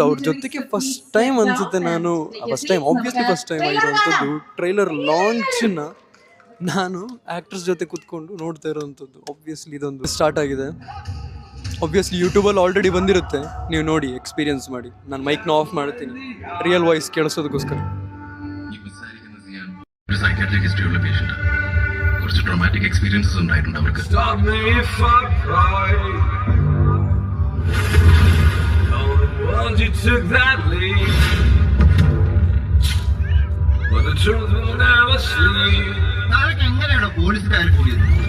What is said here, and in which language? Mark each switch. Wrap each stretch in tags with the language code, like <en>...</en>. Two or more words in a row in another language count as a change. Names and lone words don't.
<kn>ಅವ್ರ ಜೊತೆಗೆ</kn> <en>first time</en> <kn>ಅನಿಸುತ್ತೆ ನಾನು</kn> <en>first time obviously first time</en> <kn>ಆಗಿರುವಂಥದ್ದು</kn> <en>trailer launch</en> <kn>ನಾನು ಆ್ಯಕ್ಟರ್ಸ್ ಜೊತೆ ಕೂತ್ಕೊಂಡು ನೋಡ್ತಾ ಇರೋವಂಥದ್ದು. ಆಬ್ವಿಯಸ್ಲಿ ಇದೊಂದು ಸ್ಟಾರ್ಟ್ ಆಗಿದೆ. ಆಬ್ವಿಯಸ್ಲಿ ಯೂಟ್ಯೂಬಲ್ಲಿ ಆಲ್ರೆಡಿ ಬಂದಿರುತ್ತೆ, ನೀವು ನೋಡಿ ಎಕ್ಸ್ಪೀರಿಯನ್ಸ್ ಮಾಡಿ. ನಾನು ಮೈಕ್ನ ಆಫ್ ಮಾಡ್ತೀನಿ</kn> <en>real voice</en> <kn>ಕೇಳಿಸೋದಕ್ಕೋಸ್ಕರ.</kn> <en>psychiatric history</en> <ml>ഉള്ള പേഷ്യന്റ് കുറച്ച്</ml> <en>traumatic experiences</en> <ml>ഉണ്ടായിട്ടുണ്ട് അവർക്ക്. എങ്ങനെയാണോ പോലീസുകാർ കൂടിയത്?</ml>